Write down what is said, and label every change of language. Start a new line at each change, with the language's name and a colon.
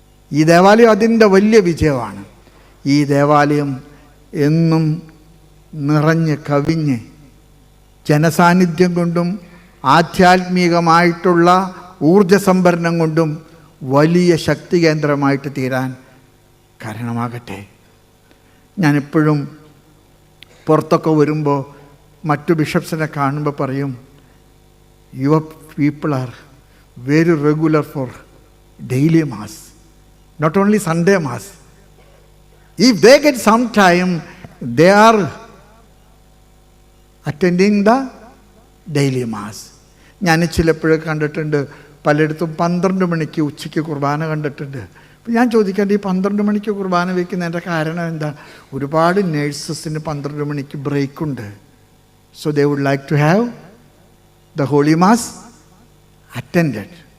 Malayalam: ഈ ദേവാലയം അതിൻ്റെ വലിയ വിജയമാണ്. ഈ ദേവാലയം എന്നും നിറഞ്ഞ് കവിഞ്ഞ് ജനസാന്നിധ്യം കൊണ്ടും ആധ്യാത്മികമായിട്ടുള്ള ഊർജസംഭരണം കൊണ്ടും വലിയ ശക്തി കേന്ദ്രമായിട്ട് തീരാൻ കാരണമാകട്ടെ. ഞാനെപ്പോഴും പുറത്തൊക്കെ വരുമ്പോൾ മറ്റു ബിഷപ്സിനെ കാണുമ്പോൾ പറയും,
English: Your people are very regular for daily mass, not only Sunday mass. If they get some time, they are attending the daily mass.
Malayalam: ഞാൻ ചിലപ്പോഴൊക്കെ കണ്ടിട്ടുണ്ട്, പലയിടത്തും 12 മണിക്ക് ഉച്ചയ്ക്ക് കുർബാന കണ്ടിട്ടുണ്ട്. അപ്പം ഞാൻ ചോദിക്കേണ്ട, ഈ 12 മണിക്ക് കുർബാന വയ്ക്കുന്നതിൻ്റെ കാരണം എന്താ? ഒരുപാട് നേഴ്സസിന് 12 മണിക്ക് ബ്രേക്കുണ്ട്.
English: So they would like to have the holy mass attended.